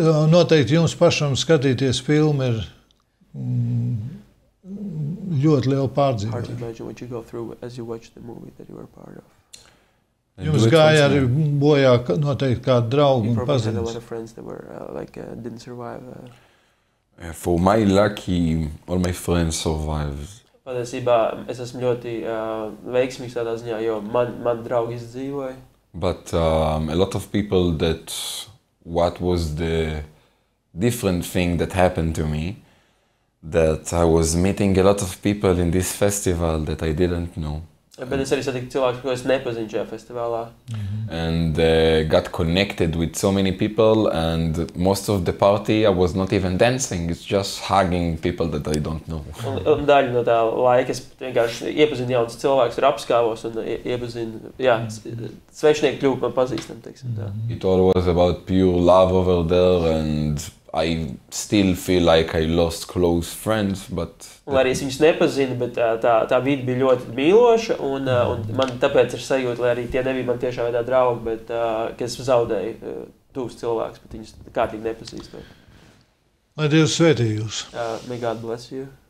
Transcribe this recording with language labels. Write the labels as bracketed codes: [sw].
[lv] Noteikti jums pašam skatīties filmu ir ļoti liela pārdzīve. [en] Hard to imagine what you go through as you watch the movie that you were part of. [lv] Jums gāja arī bojā noteikti kādi draugi un [en] You probably had a [lv] paziņas. [en] lot of friends that were didn't survive. For my lucky, all my friends survived. [lv] Patiesībā es esmu ļoti veiksmīgs tādā ziņā, jo man draugi izdzīvoja. [en] But a lot of people that what was the different thing that happened to me, that I was meeting a lot of people in this festival that I didn't know. [lv] Bet es arī satiku cilvēkus, ko es nepazinu šajā festivālā. [en] And got connected with so many people, and most of the party I was not even dancing, it's just hugging people that I don't know. [lv] Un daļa no tā laika es vienkārši iepazinu jaunas cilvēkus, ir apskāvos un iepazinu, svešinieki kļuvu man pazīstam, teiksim tā. [en] It all was about pure love over there, and I still feel like I lost close friends, but... [lv] Un arī es viņus nepazinu, bet tā vide bija ļoti mīloša, un man tāpēc ir sajūta, lai arī tie nebija man tiešā veidā draugi, bet ka es zaudēju tuvus cilvēkus, bet viņus kārtīgi nepazīstu. Lai Dievs svētī jūs. [en] May God bless you.